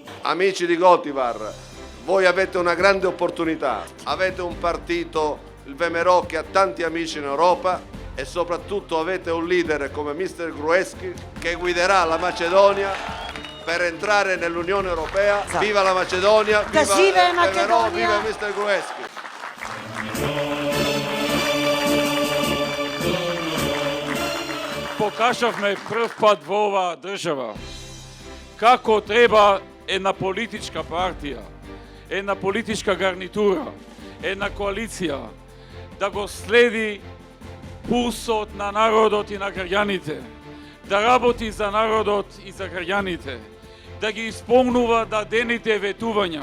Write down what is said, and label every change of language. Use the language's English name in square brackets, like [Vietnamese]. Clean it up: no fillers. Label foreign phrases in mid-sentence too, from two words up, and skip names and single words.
[Italian] Amici di Gotivar, voi avete una grande opportunità, avete un partito, il VMRO, che ha tanti amici in Europa e soprattutto avete un leader come Mr. Gruevski che guiderà la Macedonia per entrare nell'Unione Europea. Viva la Macedonia, viva il VMRO, viva Mr. Gruevski. [Macedonian] Покажавме прв пат во оваа држава како треба една политичка партија, една политичка гарнитура, една коалиција да го следи пулсот на народот и на граѓаните, да работи за народот и за граѓаните, да ги исполнува дадените ветувања.